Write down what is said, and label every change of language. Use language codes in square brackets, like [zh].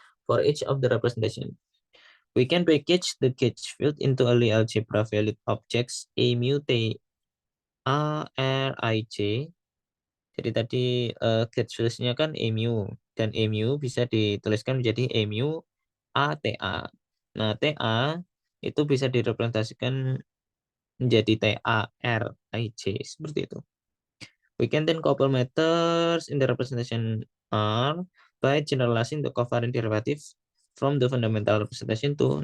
[en] For each of the representation, we can package the gauge field into a Lie algebra valid objects A mu T A R I J. [id] Jadi tadi gauge field-nya kan A mu dan A mu bisa dituliskan menjadi A mu A T A. Nah, T A itu bisa direpresentasikan menjadi T A R I J seperti itu. [en] We can then couple methods in the representation R by generalizing the covariant derivative from the fundamental representation to.